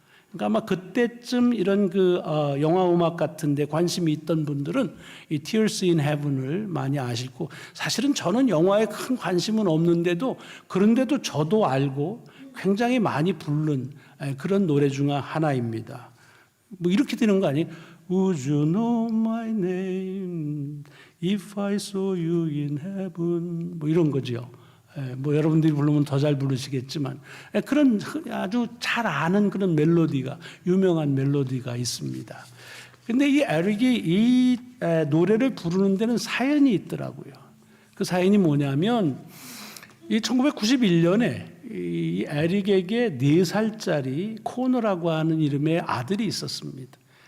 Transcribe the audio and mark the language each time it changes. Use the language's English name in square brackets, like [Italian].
[Korean] 그러니까 아마 그때쯤 이런 영화 음악 같은데 관심이 있던 분들은 이 Tears in Heaven을 많이 아시고, 사실은 저는 영화에 큰 관심은 없는데도 그런데도 저도 알고 굉장히 많이 부른 그런 노래 중 하나입니다. 뭐 이렇게 되는 거 아니에요? [English] Would you know my name if I saw you in heaven? [Korean] 뭐 이런 거죠. 뭐 여러분들이 부르면 더 잘 부르시겠지만 그런 아주 잘 아는 그런 멜로디가, 유명한 멜로디가 있습니다. 근데 이 에릭이 이 노래를 부르는 데는 사연이 있더라고요. 그 사연이 뭐냐면 이 1991년에 이 에릭에게 4살짜리 코너라고 하는 이름의 아들이 있었습니다.